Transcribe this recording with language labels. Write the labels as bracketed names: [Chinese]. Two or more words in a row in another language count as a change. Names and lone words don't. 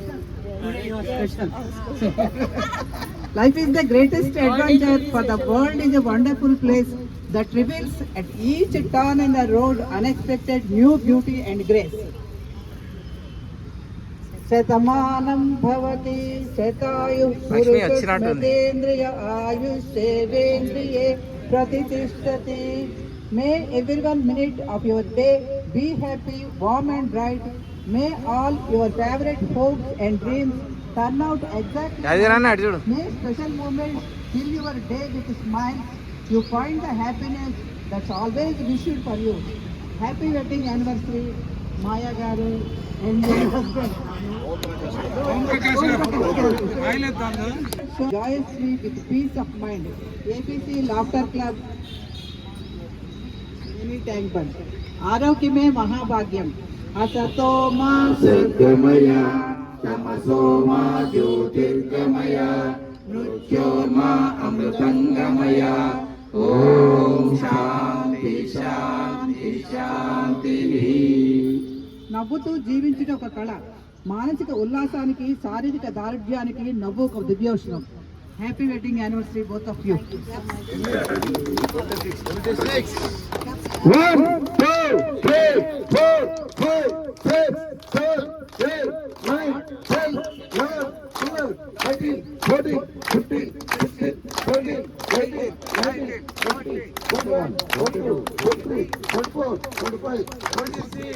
[English] Today you are special. Life is the greatest adventure, for the world is a wonderful place that reveals at each turn in the road unexpected new beauty and grace. [Sanskrit] శతమానం భవతి శతాయుః పురుషేంద్రియ ఆయుష్యేంద్రియే ప్రతిష్టతి. [English] May every 1 minute of your day be happy, warm and bright. May all your favorite hopes and dreams turn out exactly. May special moments fill your day with smiles. You find the happiness that's always wished for you. Happy wedding anniversary, Maya garu and your husband. Joyously with peace of mind. ABC Laughter Club, Mini Tank Band. [Telugu] ఆరోగ్యమే మహాభాగ్యం. [Sanskrit] असतो मा सद्गमय तमसो मा ज्योतिर्गमय मृत्योर्मा अमृतंगमय. ओम शांति शांति शांति. [Telugu] నవ్వుతూ జీవించుట ఒక కళ. మానసిక ఉల్లాసానికి శారీరక దారుఢ్యానికి నవ్వు ఒక దివ్యౌషధం. [English] Happy wedding anniversary both of you. 1 2 3 4 5 6 7 8 9 10 11 12 13 14 15 16 17 18 19 20 21 22 23 24 25 26.